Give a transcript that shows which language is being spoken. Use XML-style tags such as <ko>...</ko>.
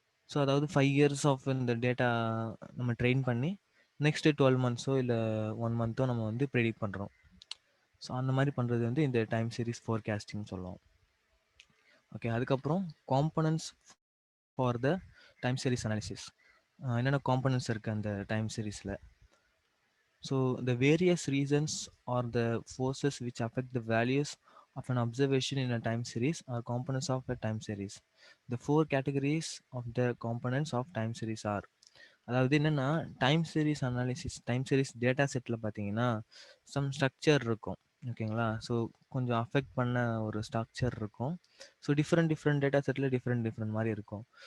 <ta>So அதாவது 5 years of இந்த data நம்ம ட்ரெயின் பண்ணி நெக்ஸ்ட்டு 12 மந்த்ஸோ இல்லை 1 மந்த்தோ நம்ம வந்து ப்ரெடிக்ட் பண்ணுறோம். ஸோ அந்த மாதிரி பண்ணுறது வந்து இந்த டைம் சீரிஸ் ஃபோர்காஸ்டிங் சொல்லுவோம். ஓகே. அதுக்கப்புறம் components for the time series analysis. என்னென்ன காம்பனன்ட்ஸ் இருக்குது அந்த டைம் சீரிஸில்.</ta> <en>So the various reasons or the forces which affect the values of an observation in a time series are components of a time series. The four categories of the components of time series are,</en> <ta>அதாவது என்னென்னா time series analysis time series data settle பார்த்தீங்கன்னா some structure இருக்கும். ஓகேங்களா. So கொஞ்சம் affect பண்ண ஒரு structure இருக்கும். So different data settle different மாதிரி இருக்கும்.</ta>